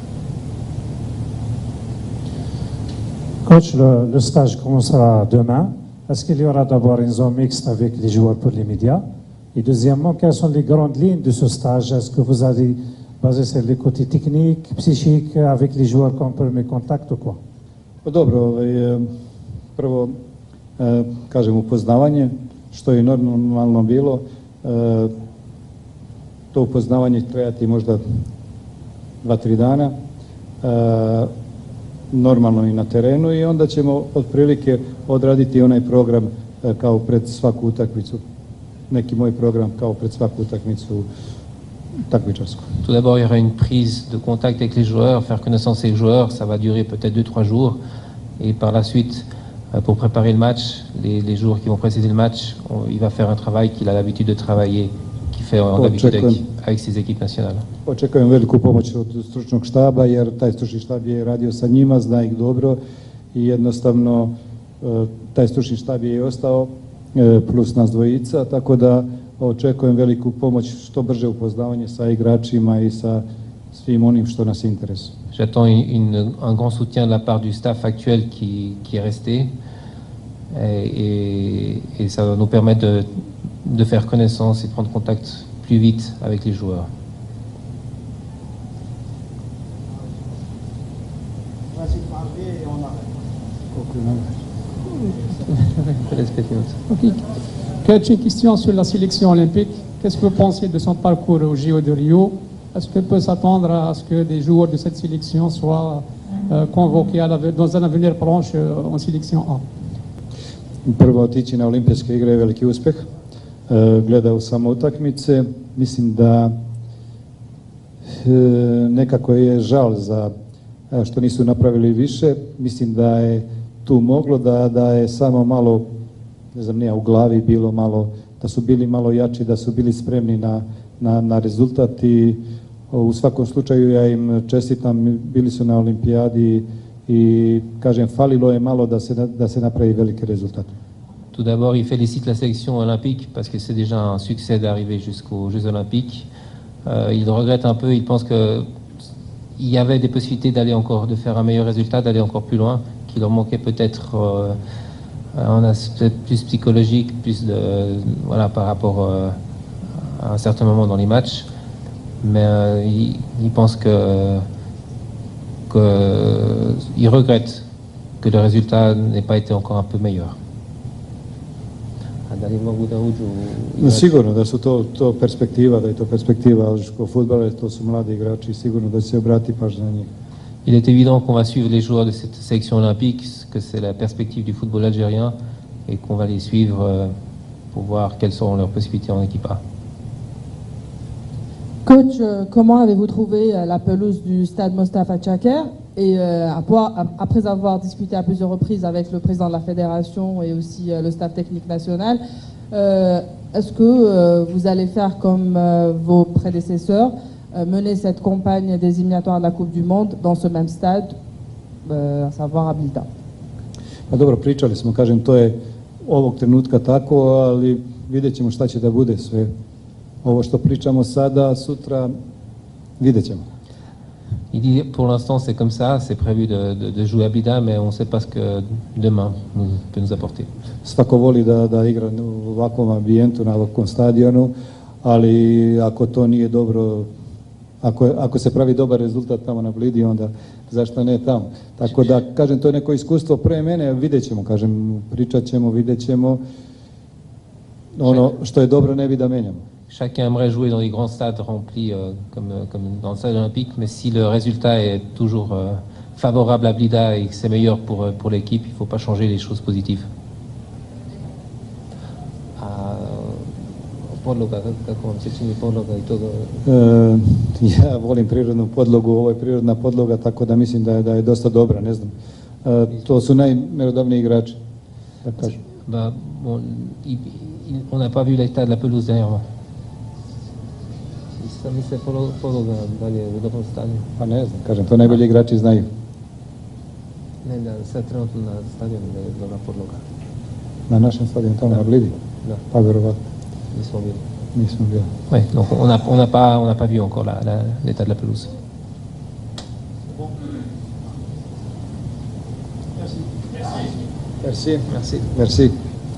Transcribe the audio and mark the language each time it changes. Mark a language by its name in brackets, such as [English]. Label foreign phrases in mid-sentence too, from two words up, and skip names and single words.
[French] Coach, le stage commencera demain. Est-ce qu'il y aura d'abord une zone mixte avec les joueurs pour les médias? Et deuxièmement, quelles sont les grandes lignes de ce stage? Est-ce que vous allez baser sur les côtés techniques, psychiques, avec les joueurs comme premier contact ou quoi? [Serbian] Dobro, prvo kažem upoznavanje, što je normalno bilo. To upoznavanje trajati možda 2-3 dana, normalno i na terenu, i onda ćemo otprilike odraditi onaj program kao pred svaku utakmicu. Neki moj program kao pred svaku utakmicu takmičarsku. [French] Tout d'abord, il y aura une prise de contact avec les joueurs, faire connaissance avec les joueurs, ça va durer peut-être 2-3 jours. Et par la suite, pour préparer le match, les jours qui vont précéder le match, il va faire un travail qu'il a l'habitude de travailler, qu'il fait d'habitude avec ses équipes nationales. [Serbian] Očekujem veliku pomoć od stručnog štaba, jer taj stručni štab je radio sa njima, zna ih dobro i jednostavno taj stručni štab je i ostao, plus nas dvojica, tako da očekujem veliku pomoć, što brže upoznavanje sa igračima i sa svim onim što nas interesuje. [French] J'attends un grand soutien de la part du staff actuel qui est resté et ça va nous permettre de faire connaissance et de prendre contact plus vite avec les joueurs. Okay. Coach, une question sur la sélection olympique. Qu'est-ce que vous pensez de son parcours au JO de Rio? Est-ce qu'on peut s'attendre à ce que des joueurs de cette sélection soient convoqués dans un avenir proche en sélection A? [Serbian] Prvo, otići na olimpijske igre je veliki uspeh. Gledao sam utakmice. Mislim da nekako je žal za što nisu napravili više. Mislim da je tu moglo da je samo malo, ne znam, nije u glavi bilo malo, da su bili malo jači, da su bili spremni na rezultat i U svakom slučaju ja im čestitam, bili su na olimpijadi i kažem falilo je malo da se napravi veliki rezultat. [French] Tout d'abord, il félicite la sélection olympique parce que c'est déjà un succès d'arriver jusqu'aux Jeux olympiques. Il regrette un peu, il pense qu'il y avait des possibilités de faire un meilleur résultat, d'aller encore plus loin, qu'il leur manquait peut-être un aspect plus psychologique, par rapport à un certain moment dans les matchs. Mais il pense il regrette que le résultat n'ait pas été encore un peu meilleur. [Serbian] Sigurno da su to perspektiva, da je to perspektiva alžirskog fudbala, to su mladi igrači, sigurno da se obrati pažnja na njih. [French] Il est évident qu'on va suivre les joueurs de cette sélection olympique, que c'est la perspective du football algérien et qu'on va les suivre pour voir quelles seront leurs possibilités en équipe A. Coach, comment avez-vous trouvé la pelouse du stade Mostafa Chaker? Et après avoir discuté à plusieurs reprises avec le président de la fédération et aussi le staff technique national, est-ce que vous allez faire comme vos prédécesseurs, mener cette campagne des éliminatoires de la Coupe du Monde dans ce même stade, à savoir à Blida? [Serbian] Pa dobro, pričali smo, kažem, to je ovog trenutka tako, ali vidjet ćemo šta će da bude sve. Ovo što pričamo sada, sutra, vidjet ćemo. [French] Il dit pour l'instant c'est comme ça, c'est prévu de jouer à Blida, mais on ne sait pas ce que demain peut nous apporter. [Serbian] Svako voli da igra u ovakvom ambijentu, na ovakvom stadionu, ali ako to nije dobro, ako se pravi dobar rezultat tamo na Blidi, onda zašto ne tamo. Tako da, kažem, to je neko iskustvo pre mene, vidjet ćemo, kažem, pričat ćemo, vidjet ćemo. Ono što je dobro ne bi da menjamo. [French] Chacun aimerait jouer dans des grands stades remplis comme dans le stade olympique, mais si le résultat est toujours favorable à Blida et que c'est meilleur pour l'équipe, il ne faut pas changer les choses positives. [Serbian] Ja volim prirodnu podlogu, ovo je prirodna podloga, tako da mislim da je dosta dobra, ne znam. To su najmerodavniji igrači, da kažem. [French] On n'a pas vu l'état de la pelouse derrière moi. [Serbian] Pa ne znam, kažem, to najbolji igrači znaju. Ne, sad trenutno na stadionu je dobra podloga. Na našem stadionu, tamo na Blidi? Da. Pa verovatno. Nismo bili. Nismo bili. [French] Oui, donc on n'a pas vu encore l'état de la pelouse. Merci. Merci. Merci.